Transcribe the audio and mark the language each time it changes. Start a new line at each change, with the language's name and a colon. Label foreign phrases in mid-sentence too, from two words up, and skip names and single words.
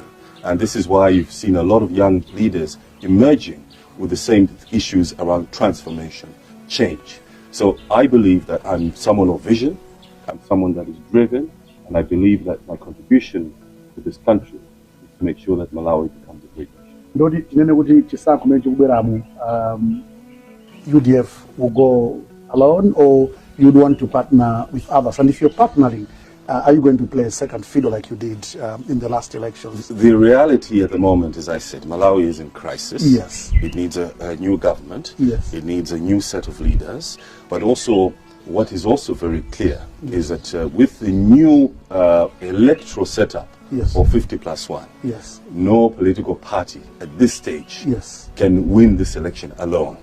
English: And this is why you've seen a lot of young leaders emerging with the same issues around transformation, change. So I believe that I'm someone of vision, I'm someone that is driven, and I believe that my contribution to this country is to make sure that Malawi becomes a great nation.
Nyanja: Ndoti tinene kuti chisankho kumene chikubweramu,
English: UDF will go alone, or you'd want to partner with others? And if you're partnering, are you going to play a second fiddle like you did in the last elections? The reality at the moment, as I said, Malawi is in crisis. Yes. It needs a new government. Yes. It needs a new set of leaders. But also, what is also very clear is that with the new electoral setup of 50+1, no political party at this stage can win this election alone.